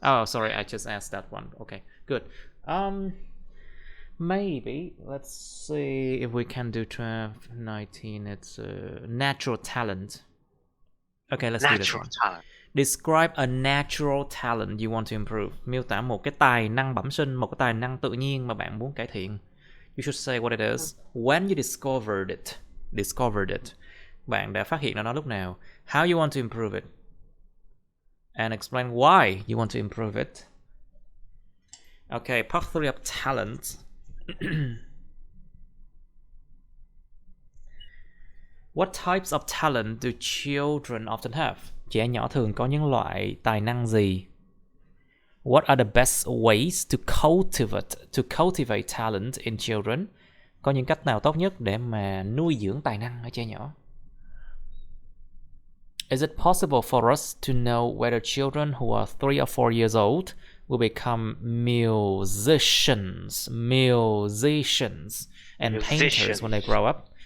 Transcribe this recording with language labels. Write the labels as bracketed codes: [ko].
[en] Oh, sorry, I just asked that one. Okay, good. Maybe let's see if we can do 19. It's natural talent. Okay, let's do this one. Talent. Describe a natural talent you want to improve. [vi] Miêu tả một cái tài năng bẩm sinh, một cái tài năng tự nhiên mà bạn muốn cải thiện. [en] You should say what it is. When you discovered it. [vi] Bạn đã phát hiện ra nó lúc nào. [en] How you want to improve it. And explain why you want to improve it. Okay, part 3 of talent. What types of talent do children often have? [vi] Trẻ nhỏ thường có những loại tài năng gì? [en] What are the best ways to cultivate talent in children? [vi] Có những cách nào tốt nhất để mà nuôi dưỡng tài năng ở trẻ nhỏ? [en] Is it possible for us to know whether children who are 3 or 4 years old will become musicians and painters when they grow up?